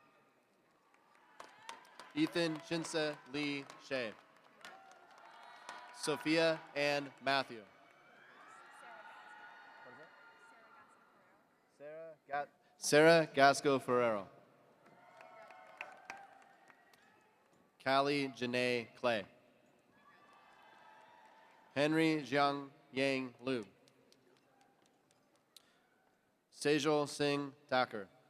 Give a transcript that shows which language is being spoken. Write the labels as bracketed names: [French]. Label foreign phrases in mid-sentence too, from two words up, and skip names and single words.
[English] Ethan Shinsa Lee Shea. Sophia Ann Matthew. Sarah Gasco Ferrero. Callie Janae Clay. Henry Jiang Yang Liu. Sejal Singh Thakur.